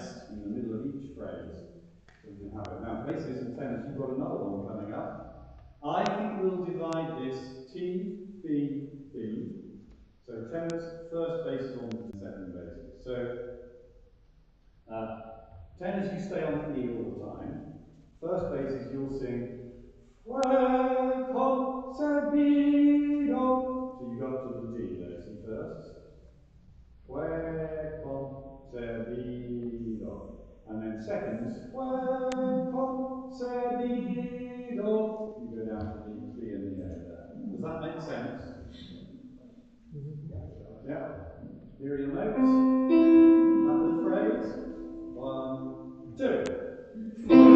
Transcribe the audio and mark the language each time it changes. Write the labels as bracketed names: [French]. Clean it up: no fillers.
[English] In the middle of each phrase, so we can have it. Now, basses and tenors, you've got another one coming up. I think we'll divide this T, B, B. So tenors, first bass on second bass. So tenors, you stay on E all the time. First basses, you'll sing [Spanish] fue concebido. [English] So you go up to the D there, see first. [Spanish] Fue concebido. [English] And then seconds, [Spanish] fue concebido. [English] You go down to the B and the A there. Does that make sense? Yeah. Here are your notes. That little phrase. 1, 2.